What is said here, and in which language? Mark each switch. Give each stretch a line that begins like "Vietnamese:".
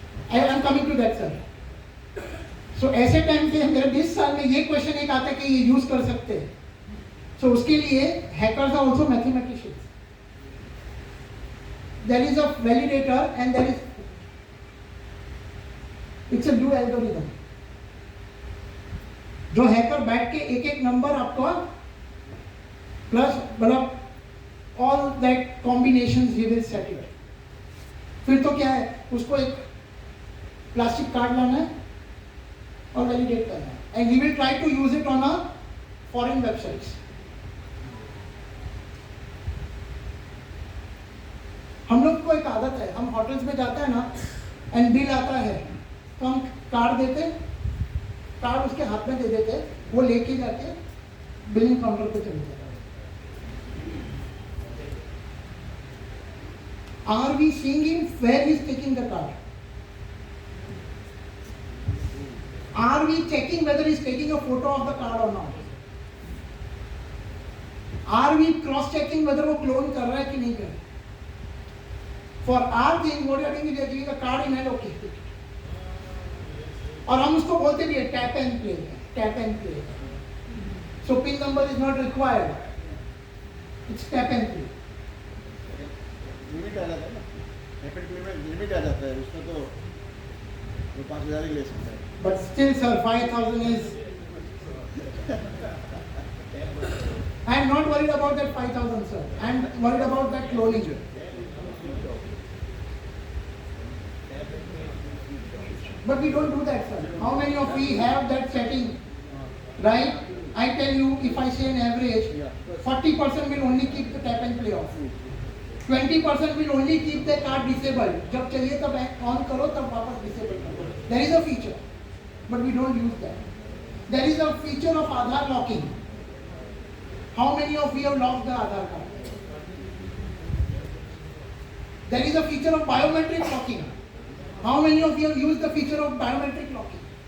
English: I am coming to that sir.
Hindi: सो ऐसे time पे मेरे 20 साल में ये क्वेश्चन एक आता है कि ये यूज कर सकते हैं.
English: so
Hindi: उसके लिए
English: Hackers are also mathematicians. There is a validator and there is, it's a dual algorithm.
Hindi: जो हैकर बैठ के एक एक नंबर आपका प्लस मतलब
English: All that combinations he will set it.
Hindi: फिर तो क्या है, उसको एक प्लास्टिक कार्ड लाना है और वैलिडेट करना है,
English: And he will try to use it on a foreign websites.
Hindi: हम लोग को एक आदत है, हम होटल्स में जाते हैं ना एंड बिल आता है तो हम कार्ड देते, कार्ड उसके हाथ में दे देते, वो लेके जाके बिलिंग काउंटर पे चले जाते हैं.
English: Are we seeing him where he is taking the card? Are we checking whether he is taking a photo of the card और not? Are we cross checking whether
Hindi: वो क्लोन कर रहा है कि नहीं कर रहा है?
English: For our thing, what you are doing is you are giving a card in hand, okay.
Hindi: और हम उसको बोलते भी है tap and play, tap and play.
English: So pin number is not required. It's tap and play.
Hindi: Limit आ जाता है ना, एपेड play में लिमिट आ जाता है, उसमें तो वो 5,000 ही ले सकता है.
English: But still, sir, 5,000 is. I am not worried about that 5,000, sir. I am worried about that cloning. But we don't do that, sir. How many of we have that setting, right? I tell you, if I say an average, 40% will only keep the tap and play off. 20% will only keep the card disabled.
Hindi: जब चाहिए तब on करो, तब वापस disable करो.
English: There is a feature, but we don't use that. There is a feature of Aadhaar locking. How many of you have locked the Aadhaar card? There is a feature of biometric locking. How many of you have used the feature of biometric locking?